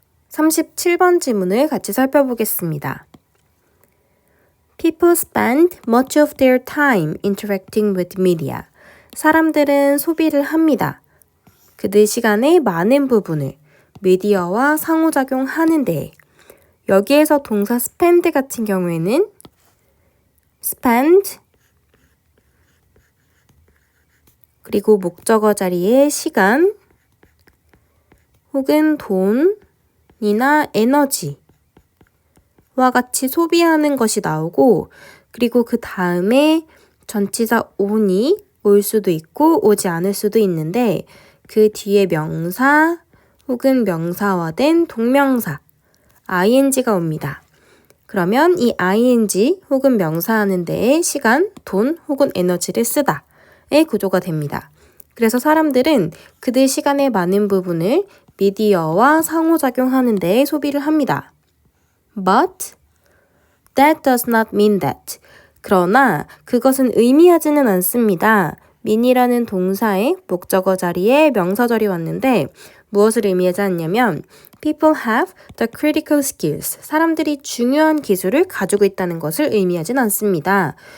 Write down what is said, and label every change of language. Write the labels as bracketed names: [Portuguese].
[Korean] 37번 지문을 같이 살펴보겠습니다. [English] People spend much of their time interacting with media. [Korean] 사람들은 소비를 합니다. 그들 시간의 많은 부분을 미디어와 상호작용하는 데에. 여기에서 동사 spend 같은 경우에는 spend 그리고 목적어 자리에 시간 혹은 돈이나 에너지와 같이 소비하는 것이 나오고 그리고 그 다음에 전치사 on이 올 수도 있고 오지 않을 수도 있는데 그 뒤에 명사 혹은 명사화된 동명사 ing가 옵니다. 그러면 이 ing 혹은 명사하는 데에 시간, 돈 혹은 에너지를 쓰다의 구조가 됩니다. 그래서 사람들은 그들 시간의 많은 부분을 미디어와 상호작용하는 데에 소비를 합니다. [English] But that does not mean that. [Korean] 그러나 그것은 의미하지는 않습니다. mean이라는 동사의 목적어 자리에 명사절이 왔는데 무엇을 의미하지 않냐면 [English] people have the critical skills. [Korean] 사람들이 중요한 기술을 가지고 있다는 것을 의미하진 않습니다.